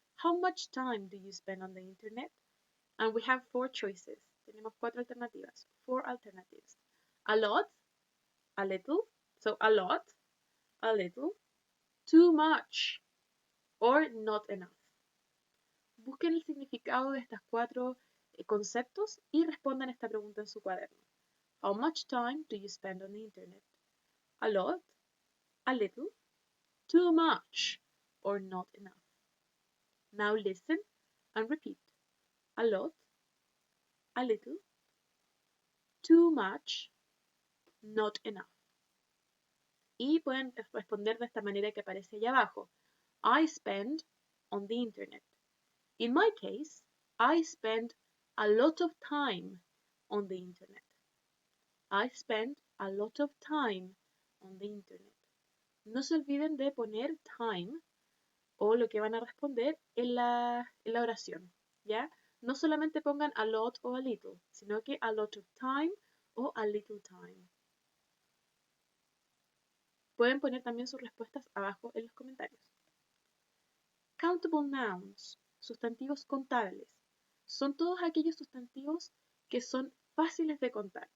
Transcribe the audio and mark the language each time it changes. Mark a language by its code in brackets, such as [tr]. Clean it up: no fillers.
[en] How much time do you spend on the internet? And we have 4 choices. [es] Tenemos 4 alternativas. [en] 4 alternatives. A lot, a little, so a lot, a little, too much, or not enough. [es] Busquen el significado de estos 4 conceptos y respondan esta pregunta en su cuaderno. [en] How much time do you spend on the internet? A lot, a little, too much, or not enough. Now listen and repeat. A lot, a little, too much, not enough. [es] Y pueden responder de esta manera que aparece allá abajo. [en] I spend on the internet. In my case, I spend a lot of time on the internet. I spend a lot of time on the internet. [es] No se olviden de poner time o lo que van a responder en la oración, ¿ya? No solamente pongan a lot o a little, sino que a lot of time o a little time. Pueden poner también sus respuestas abajo en los comentarios. Countable nouns, sustantivos contables, son todos aquellos sustantivos que son fáciles de contar.